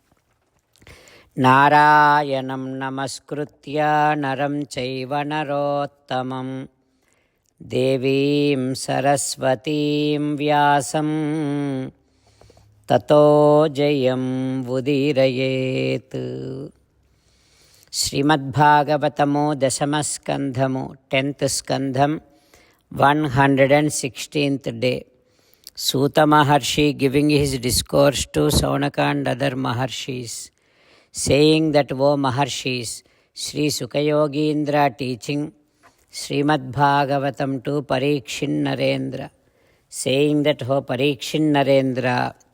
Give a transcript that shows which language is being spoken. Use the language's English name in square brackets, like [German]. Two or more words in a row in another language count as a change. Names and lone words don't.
[Sanskrit] नारायणं नमस्कृत्य नरं चैव नरोत्तमं देवीं सरस्वतीं व्यासं ततो जयं उदीरयेत्. [Telugu] శ్రీమద్భాగవతము దశమస్కంధము 10th స్కంధం 116th డే. [English] Suta Maharshi giving his discourse to Saunaka and other Maharshis, saying that, O Maharshis, Sri Sukayogindra teaching Srimad Bhagavatam to Parikshin Narendra, saying that, O Parikshin Narendra,